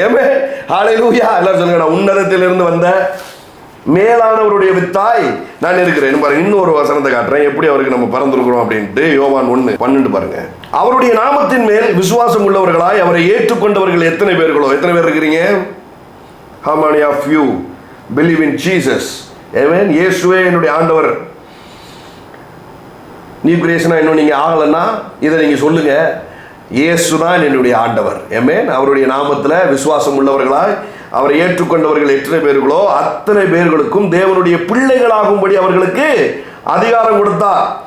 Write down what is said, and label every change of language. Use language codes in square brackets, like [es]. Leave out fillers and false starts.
[ta] ஏமே ஹல்லேலூயா. எல்லாரும் சொல்லுங்க, நான் உன்னதத்திலிருந்து வந்த மேலானவருடைய வித்தாய் நான் இருக்கிறேன். பாருங்க, இன்னொரு வசனத்தை காட்டுறேன், எப்படி அவருக்கு நம்ம பறந்துருக்கிறோம் அப்படின்ட்டு. யோவான் 1:12 பாருங்க. அவருடைய நாமத்தின் மேல் விசுவாசம் உள்ளவர்களாய் அவரை ஏற்றுக்கொண்டவர்கள் எத்தனை பேர்களோ? எத்தனை பேர் இருக்கிறீங்க? [en] How many of you believe in Jesus? [ta] Amen. இயேசுவே என்னுடைய ஆண்டவர். நியூ கிரியேஷனா இன்னும் நீங்க ஆகலன்னா இதை நீங்க சொல்லுங்க, இயேசுதான் என்னுடைய ஆண்டவர். ஆமென். அவருடைய நாமத்துல விசுவாசம் உள்ளவர்களாய் அவரை ஏற்றுக்கொண்டவர்கள் எத்தனை பேர்களோ அத்தனை பேர்களுக்கும் தேவனுடைய பிள்ளைகளாகும்படி அவர்களுக்கு அதிகாரம் கொடுத்தார்.